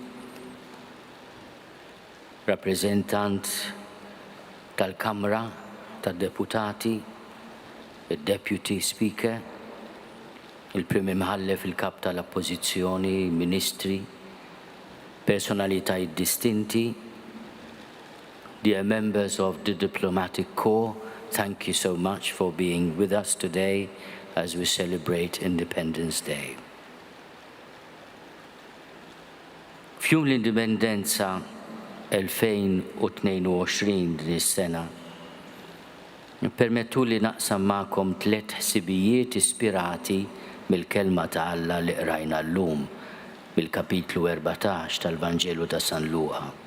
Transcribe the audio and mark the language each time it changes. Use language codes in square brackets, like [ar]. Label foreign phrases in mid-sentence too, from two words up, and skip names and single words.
[mt] rappreżentant tal-Kamra tad-Deputati, il- [en] Deputy Speaker, [mt] il-Prim Imħallef il-Kap tal-Oppożizzjoni, Ministri, personalitajiet distinti, [en] dear members of the Diplomatic Corps, thank you so much for being with us today as we celebrate Independence Day. [mt] Fjum l-indipendenza 2022 din is-sena, permettu li naqsam magħkom 3 ħsibijiet ispirati mill-kelma ta' Alla li qrajna llum mill-kapitlu 14 tal-Vanġelu ta' San Luqa.